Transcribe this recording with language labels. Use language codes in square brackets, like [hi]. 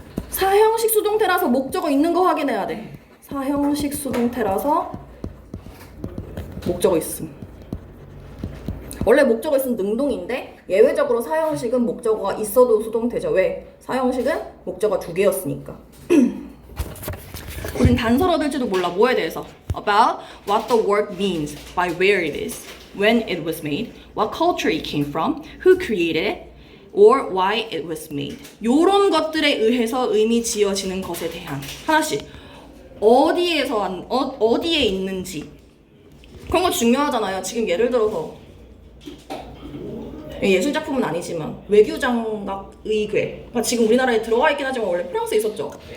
[ko] 사형식 수동태라서 목적어 있는 거 확인해야 돼. 사형식 수동태라서 목적어 있음. 원래 목적어 있으면 능동인데 예외적으로 사형식은 목적어가 있어도 수동태죠. 왜? 사형식은 목적어 2개였으니까. 우린 단서를 얻을지도 몰라. 뭐에 대해서? [en] About what the work means, by where it is, when it was made, what culture it came from, who created it, or why it was made. [ko] 요런 것들에 의해서 의미 지어지는 것에 대한 하나씩 어디에 있는지 그런 거 중요하잖아요. 지금 예를 들어서 예술작품은 아니지만 외교장각 의궤 그러니까 지금 우리나라에 들어와 있긴 하지만 원래 프랑스에 있었죠.